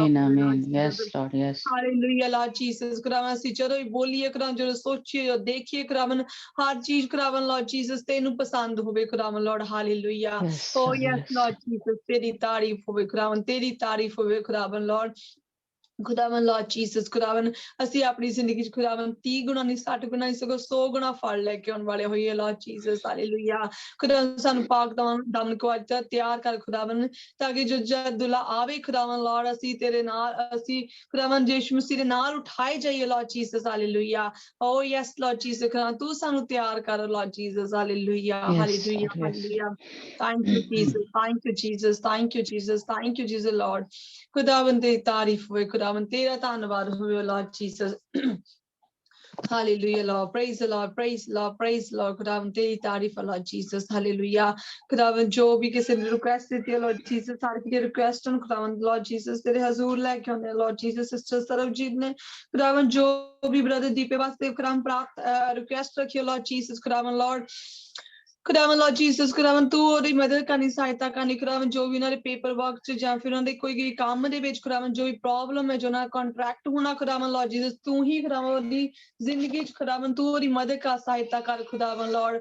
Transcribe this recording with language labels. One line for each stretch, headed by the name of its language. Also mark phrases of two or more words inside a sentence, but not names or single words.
English: Amen,
Punjabi: ਹੋਵੇ Lord
English: amen. Yes, Jesus Lord, yes.
Punjabi: ਹਾਲੇਲੂਇਆ Lord Jesus ਖੁਦਾਵੰਦ ਅਸੀਂ ਜਦੋਂ ਵੀ ਬੋਲੀਏ ਖੁਦਾਵੰਦ ਜਦੋਂ ਸੋਚੀਏ ਜਦੋਂ ਦੇਖੀਏ ਖੁਦਾਵੰਦ ਹਰ ਚੀਜ਼ ਖੁਦਾਵੰਦ Lord Jesus ਤੈਨੂੰ ਪਸੰਦ ਹੋਵੇ ਖੁਦਾਵੰਦ Lord ਹਾਲੇਲੂਇਆ
English: Yes, oh Lord, yes yes.
Punjabi: Lord Jesus ਤੇਰੀ ਤਾਰੀਫ ਹੋਵੇ ਖੁਦਾਵੰਦ ਤੇਰੀ ਤਾਰੀਫ ਹੋਵੇ ਖੁਦਾਵੰਦ Lord ਖੁਦਾਵੰਦ Lord Jesus ਖੁਦਾਵੰਦ ਅਸੀਂ ਆਪਣੀ ਜ਼ਿੰਦਗੀ 'ਚ ਖੁਦਾਵੰਦ 30 ਗੁਣਾ ਨਹੀਂ 60 ਗੁਣਾ ਨਹੀਂ ਸਗੋਂ 100 ਗੁਣਾ ਫਲ ਲੈ ਕੇ ਆਉਣ ਵਾਲੇ ਹੋਈਏ Lord Jesus ਹਾਲੇਲੂਇਆ ਖੁਦਾਵੰਦ ਸਾਨੂੰ ਪਾਕ ਦਮਨ ਕੋ ਅੱਜ ਤਿਆਰ ਕਰ ਖੁਦਾਵੰਦ ਤਾਂ ਕਿ ਜਦ ਦੁੱਲਾ ਆਵੇ ਖੁਦਾਵੰਦ Lord ਅਸੀਂ ਤੇਰੇ ਨਾਲ ਅਸੀਂ ਖੁਦਾਵੰਦ ਯਿਸੂ ਮਸੀਹ ਦੇ ਨਾਲ ਉਠਾਏ ਜਾਈਏ Lord Jesus ਹਾਲੇਲੂਇਆ
English: oh yes
Punjabi: Lord Jesus ਖੁਦਾਵੰਦ ਤੂੰ ਸਾਨੂੰ ਤਿਆਰ ਕਰ Lord Jesus ਹਾਲੇਲੂਇਆ
English: Yes, ਹਾਲੇਲੂਇਆ Lord, yes. ਹਾਲੇਲੂਇਆ thank you Jesus thank you Jesus thank you Jesus thank you Jesus Lord
Punjabi: ਖੁਦਾਵੰਦ ਦੀ ਤਾਰੀਫ ਹੋਵੇ ਖੁਦਾਵੰਦ ਤੇਰਾ ਧੰਨਵਾਦ ਹੋਵੇ
English: Lord Jesus Hallelujah, Lord. Praise the Lord. Praise the Lord. Praise the Lord.
Punjabi: ਖੁਦਾਵੰਦ ਤੇਰੀ ਤਾਰੀਫ ਹੈ Lord Jesus.
English: Hallelujah.
Punjabi: ਖੁਦਾਵੰਦ ਜੋ ਵੀ ਕਿਸੇ ਨੇ ਰਿਕੁਐਸਟ ਦਿੱਤੀ ਹੈ Lord Jesus, ਸਾਡੀ ਦੀ ਰਿਕੁਐਸਟ ਨੂੰ ਖੁਦਾਵੰਦ Lord Jesus ਤੇਰੇ ਹਜ਼ੂਰ ਲੈ ਕੇ ਆਉਂਦੇ Lord Jesus, ਸਿਸਟਰ ਸਰਬਜੀਤ ਨੇ ਖੁਦਾਵੰਦ ਜੋ ਵੀ ਬ੍ਰਦਰ ਦੀਪੇ ਵਾਸਤੇ ਖੁਦਾਵੰਦ ਪ੍ਰਾਪਤ ਰਿਕੁਐਸਟ ਰੱਖੀ Lord Jesus ਖੁਦਾਵੰਦ Lord ਖੁਦਾਵੰਦ Lord Jesus ਖੁਦਾਵੰਦ ਤੂੰ ਉਹਦੀ ਮਦਦ ਕਰਨੀ ਸਹਾਇਤਾ ਕਰਨੀ ਖੁਦਾਵੰਦ ਜੋ ਵੀ ਉਹਨਾਂ ਦੇ ਪੇਪਰ ਵਰਕ 'ਚ ਜਾਂ ਫਿਰ ਉਹਨਾਂ ਦੇ ਕੋਈ ਕੰਮ ਦੇ ਵਿੱਚ ਖੁਦਾਵੰਦ ਜੋ ਵੀ ਪ੍ਰੋਬਲਮ ਹੈ ਜੋ ਉਹਨਾਂ ਦਾ ਕੰਟਰੈਕਟ ਹੋਣਾ ਖੁਦਾਵੰਦ Lord Jesus ਤੂੰ ਹੀ ਖੁਦਾਵੰਦ ਉਹਦੀ ਜ਼ਿੰਦਗੀ 'ਚ ਖੁਦਾਵੰਦ ਤੂੰ ਉਹਦੀ ਮਦਦ ਕਰ ਸਹਾਇਤਾ ਕਰ ਖੁਦਾਵੰਦ Lord